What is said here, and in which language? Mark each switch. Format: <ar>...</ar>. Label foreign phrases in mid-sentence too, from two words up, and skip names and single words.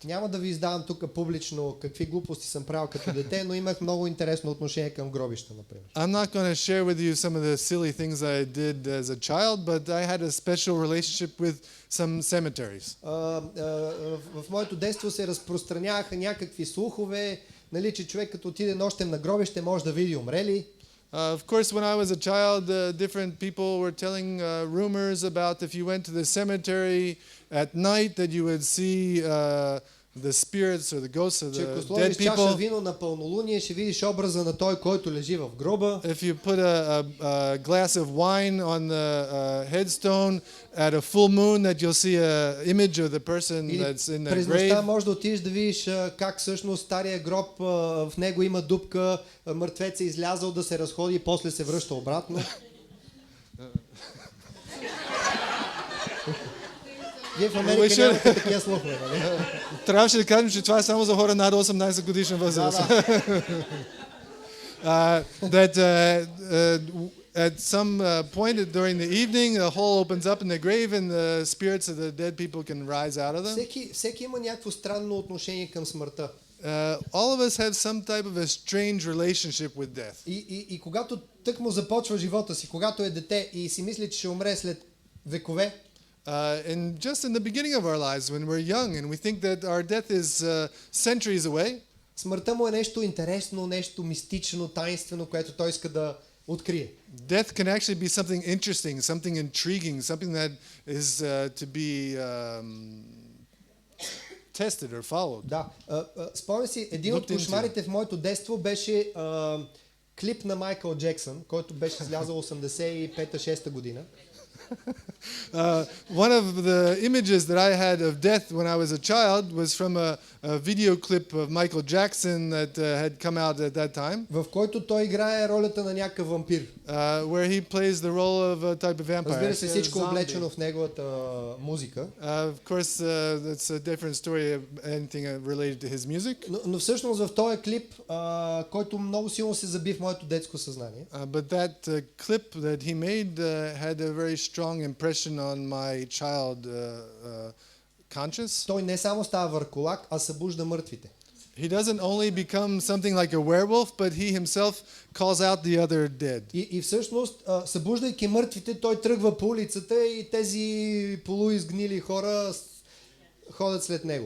<bg>Няма да ви издавам тук публично какви глупости съм правил като дете, но имах много интересно отношение към гробища, например.</bg> <en>I'm not going to share with you some of the silly things I did as a child, but I had a special relationship with some cemeteries.</en> <bg>В моето детство се разпространяваха някакви слухове, нали, че човек като отиде нощем на гробище може да види умрели.</bg> <en>Of course, when I was a child, different people were telling rumors about if you went to the cemetery at night that you would see the spirits or the ghosts of</en> <bg>Че ако</bg> <en>the</en> <bg>сложиш</bg> <en>dead</en> <bg>чаша</bg> <en>people.</en> <bg>вино на пълнолуние, ще видиш образа на той, който лежи в гроба.</bg> <en>If you put a glass of wine on the headstone at a full moon, that you'll see an image of the person that's in the</en> <bg>През нощта</bg> <en>grave.</en> <bg>може да отидеш да видиш как всъщност стария гроб, в него има дупка, мъртвец е излязъл да се разходи и после се връща обратно. Вие в Америка нямате такива слухове, нали? Трябваше да кажем, че това е само за хора над 18 годишна възраст.</bg> <en>That at some point during the evening, a hole opens up in the grave and the spirits of the dead people can rise out of them.</en> <bg>Всеки има някакво странно отношение към смъртта.</bg> <en>All of us have some type of a strange relationship with death.</en> <bg>И когато тъкмо започва живота си, когато е дете и си мисли, че ще умре след векове,</bg> <en>And just in the beginning of our lives, when we're young and we think that our death is centuries away,</en> <bg>смъртта му е нещо интересно, нещо мистично, таинствено, което той иска да открие.</bg> <en>death can actually be something interesting, something intriguing, something that is to be tested or followed.</en> <bg>Да. Спомня си, един от кошмарите в моето детство беше клип на Майкъл Джексън, който беше излязъл 85-6 година.</bg> <en>One of the images that I had of death when I was a child was from a video clip of Michael Jackson that had come out at that time.</en> <bg>В който той играе ролята на някакъв вампир.</bg> <en>Where he plays the role of a type of vampire.</en> <bg>Разбира се, всичко облечено в неговата музика.</bg> <en>Of course, that's a different story, anything related to his music.</en> <bg>Но всъщност в този клип, който много силно се заби в моето детско съзнание.</bg> <en>But that clip that he made had a very strong impression on my child conscious.</en> <bg>Той не само става върколак, а събужда мъртвите.</bg> <en>He doesn't only become something like a werewolf, but he himself calls out the other dead.</en> <bg>И всъщност, събуждайки мъртвите, той тръгва по улицата и тези полуизгнили хора ходят след него.</bg>